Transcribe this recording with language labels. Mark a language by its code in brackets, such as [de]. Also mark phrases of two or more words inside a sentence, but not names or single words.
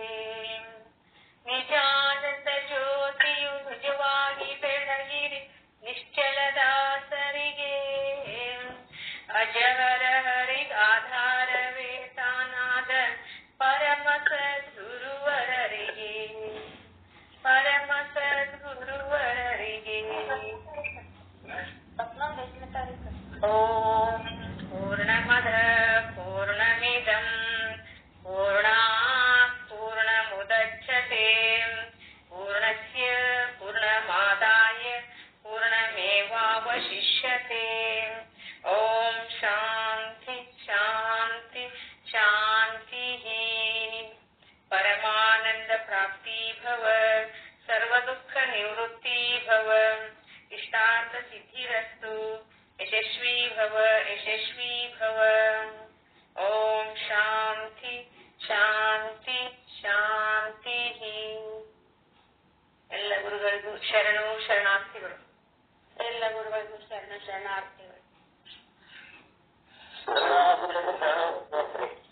[kn] ನಿಜಾನಂದ ಜ್ಯೋತಿಯು ನಿಜವಾಗಿ ಬೆಳಗಿರಿ ನಿಶ್ಚಲದಾಸರಿಗೆ ಅಜಹರ ಹರಿಗಾಧಾರವೇ ತಾನಾದ ಪರಮ ಸದ್ಗುರುವರರಿಗೆ ಪರಮ ಸದ್ಗುರುವರರಿಗೆ [sa] ಓಂ ಪೂರ್ಣಮದ ಪೂರ್ಣಮಿದಂ ಪೂರ್ಣಾತ್ ಪೂರ್ಣಮುದಚ್ಯತೆ ಪೂರ್ಣಸ್ಯ ಪೂರ್ಣಮಾದಾಯ ಪೂರ್ಣಮೇವಾವಶಿಷ್ಯತೆ ಓಂ ಶಾಂತಿ ಶಾಂತಿ ಶಾಂತಿ ಪರಮಾನಂದ ಪ್ರಾಪ್ತಿ ಭವ ಸರ್ವದುಃಖ ನಿವೃತ್ತಿ ಭವ ಇಷ್ಟಾರ್ಥ ಸಿದ್ಧಿರಸ್ತು ಯಶಸ್ವಿ ಭವ ಯಶಸ್ವಿ ಭವ ಓಂ ಶಾಂತಿ ಶಾಂತಿ ಶಾಂತಿ [kn] ಎಲ್ಲ ಗುರುಗಳಿಗೂ ಶರಣು ಶರಣಾರ್ಥಿಗಳು ಎಲ್ಲ ಗುರುಗಳಿಗೂ ಶರಣ ಶರಣಾರ್ಥಿಗಳು